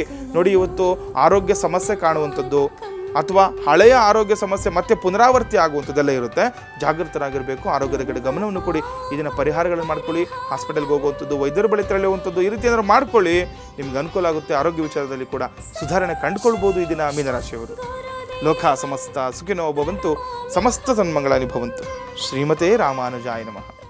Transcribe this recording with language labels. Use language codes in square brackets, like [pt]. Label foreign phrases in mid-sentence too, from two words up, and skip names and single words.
[kn] ನೋಡಿ, ಇವತ್ತು ಆರೋಗ್ಯ ಸಮಸ್ಯೆ ಕಾಣುವಂಥದ್ದು ಅಥವಾ ಹಳೆಯ ಆರೋಗ್ಯ ಸಮಸ್ಯೆ ಮತ್ತೆ ಪುನರಾವರ್ತಿ ಆಗುವಂಥದ್ದೆಲ್ಲ ಇರುತ್ತೆ. ಜಾಗೃತರಾಗಿರಬೇಕು, ಆರೋಗ್ಯದ ಕಡೆ ಗಮನವನ್ನು ಕೊಡಿ. ಇದನ್ನು ಪರಿಹಾರಗಳನ್ನು ಮಾಡ್ಕೊಳ್ಳಿ, ಹಾಸ್ಪಿಟಲ್ಗೆ ಹೋಗುವಂಥದ್ದು, ವೈದ್ಯರ ಬಳಿ ತೆರಳುವಂಥದ್ದು, ಈ ರೀತಿ ಏನಾದ್ರು ಮಾಡ್ಕೊಳ್ಳಿ, ನಿಮ್ಗೆ ಅನುಕೂಲ ಆಗುತ್ತೆ. ಆರೋಗ್ಯ ವಿಚಾರದಲ್ಲಿ ಕೂಡ ಸುಧಾರಣೆ ಕಂಡುಕೊಳ್ಬೋದು ಈ ದಿನ ಮೀನರಾಶಿಯವರು. [sa] ಲೋಕ ಸಮಸ್ತ ಸುಖಿನೋ ಭವಂತು, ಸಮಸ್ತ ಸನ್ಮಂಗಳಾನಿ ಭವಂತು. ಶ್ರೀಮತೆ ರಾಮಾನುಜಾಯ ನಮಃ.